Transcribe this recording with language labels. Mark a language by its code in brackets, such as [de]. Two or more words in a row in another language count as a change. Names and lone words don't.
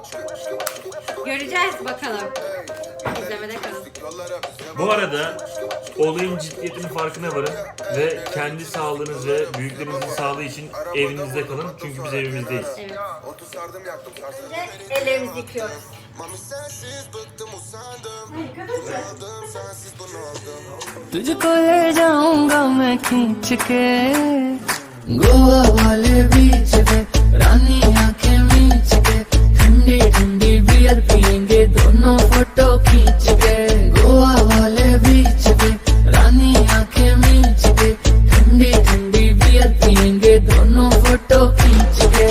[tr] Göreceğiz bakalım. İzlemede kalın. Bu arada olayın ciddiyetinin farkına varın ve kendi sağlığınız ve büyüklerinizin sağlığı için evinizde kalın. Çünkü biz evimizdeyiz. Evet. Ve ellerimizi yıkıyoruz. [hi] तुझको ले जाऊंगा मैं खींच के गोवा वाले बीच पे रानी आंखें मीच के ठंडी ठंडी बियर पियेंगे दोनों फोटो खींच के गोवा वाले बीच पे रानी आंखें मीच के ठंडी ठंडी बियर पियेंगे दोनों फोटो खींच के